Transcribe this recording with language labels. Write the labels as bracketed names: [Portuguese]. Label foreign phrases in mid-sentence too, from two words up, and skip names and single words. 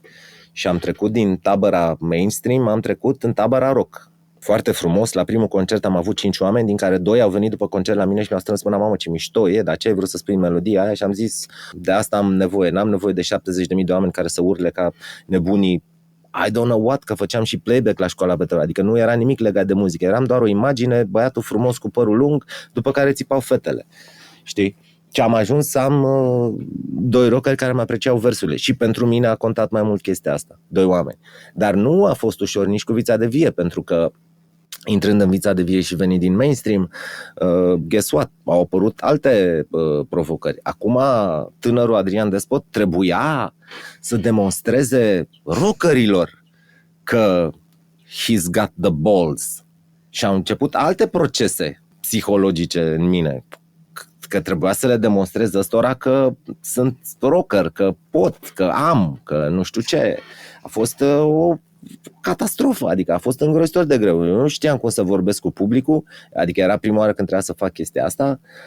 [Romanian] Și am trecut din tabăra mainstream, am trecut în tabăra rock. Foarte frumos, la primul concert am avut 5 oameni, din care 2 au venit după concert la mine și mi-au strâns mâna, mamă, ce mișto e, dar ce ai vrut să spui în melodia aia? Și am zis, de asta am nevoie, n-am nevoie de 70.000 de oameni care să urle ca nebunii, [English] I don't know what, [Romanian] că făceam și playback la școala vetelor, adică nu era nimic legat de muzică, eram doar o imagine, băiatul frumos cu părul lung, după care țipau fetele, știi? Și am ajuns să am 2 rockeri care mă apreciau versurile și pentru mine a contat mai mult chestia asta, 2 oameni. Dar nu a fost ușor nici cu Vița de Vie, pentru că intrând în Vița de Vie și venind din mainstream, [English] guess what? [Romanian] Au apărut alte provocări. Acum tânărul Adrian Despot trebuia să demonstreze rockerilor că [English] he's got the balls. [Romanian] Și au început alte procese psihologice în mine, că trebuia să le demonstrez ăstora că sunt rocker, că pot, că am, că nu știu ce. A fost o catastrofă, adică a fost îngrozitor de greu. Eu nu știam cum să vorbesc cu publicul, adică era prima oară când trebuia să fac chestia asta.